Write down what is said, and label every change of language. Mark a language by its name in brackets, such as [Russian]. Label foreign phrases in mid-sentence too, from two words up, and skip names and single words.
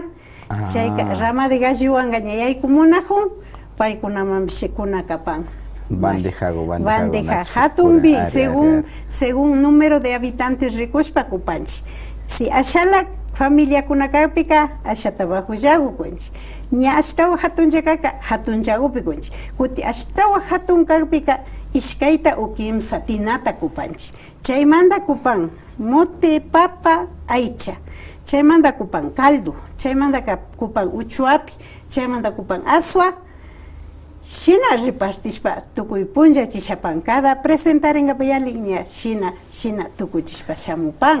[Quechua] Chayka [Spanish] rama de [Quechua] galluwanka ña yaykumunajun paykunamanpish kunakapan bandeja hatunbi [Spanish] según número de habitantes [Quechua] rikushpa kupanchik. Si ashala familia kunakapika ashata bajo llagukunchik ña ashtawa hatunlla kaka hatun llagupi kunchik kuti ashtawa hatun kakpika ishkayta o kimsa tinata kupanchik chaymanta kupan mote papa aycha chaymanta kupan caldo chaymanta kupan uchuapi chaymanta kupan aswa shina repartishpa tukuy punchachishapan cada presentaringapayalin ña shina tukuchishpa shamupan.